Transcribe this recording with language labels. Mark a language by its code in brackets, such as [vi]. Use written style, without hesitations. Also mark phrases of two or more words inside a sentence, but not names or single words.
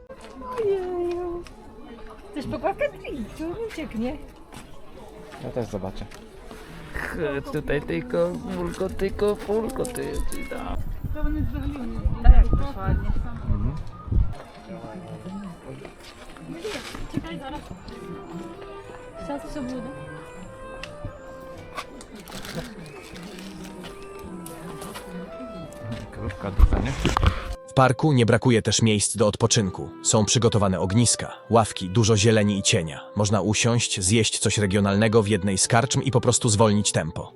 [pl] Chcesz pogławkę? Tu ucieknie. Ja też zobaczę. Tutaj tylko, pulko, ty. Tak jak to ładnie. Czekaj, zaraz. [uk] Сейчас все буде. [pl] Krówka duża, nie? W parku nie brakuje też miejsc do odpoczynku. Są przygotowane ogniska, ławki, dużo zieleni i cienia. Można usiąść, zjeść coś regionalnego w jednej z karczm i po prostu zwolnić tempo.